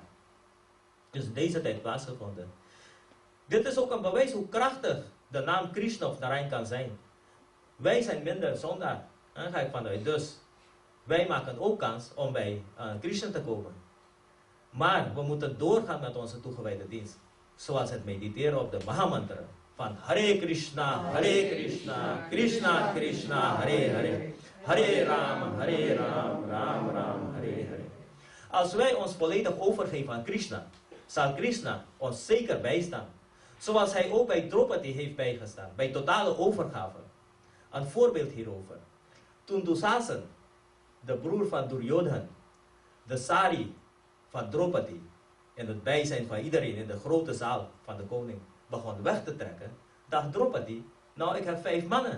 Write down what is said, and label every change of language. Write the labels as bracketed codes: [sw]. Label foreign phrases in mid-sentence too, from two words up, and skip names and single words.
[nl] Dus in deze tijd plaatsgevonden. Dit is ook een bewijs hoe krachtig de naam Krishna of Narayan kan zijn. Wij zijn minder zondaar. Daar ga ik vanuit. Dus wij maken ook kans om bij Krishna te komen. Maar we moeten doorgaan met onze toegewijde dienst. Zoals het mediteren op de Mahamantra. Van Hare Krishna, Krishna Krishna, Hare Hare. Hare Ram, Ram Ram, Hare Hare. Als wij ons volledig overgeven aan Krishna, zal Krishna ons zeker bijstaan. Zoals hij ook bij Draupadi heeft bijgestaan, bij totale overgave. Een voorbeeld hierover. Toen Dusasan, de broer van Duryodhan, de sari van Draupadi, in het bijzijn van iedereen in de grote zaal van de koning, begon weg te trekken, dacht Draupadi, nou ik heb 5 mannen.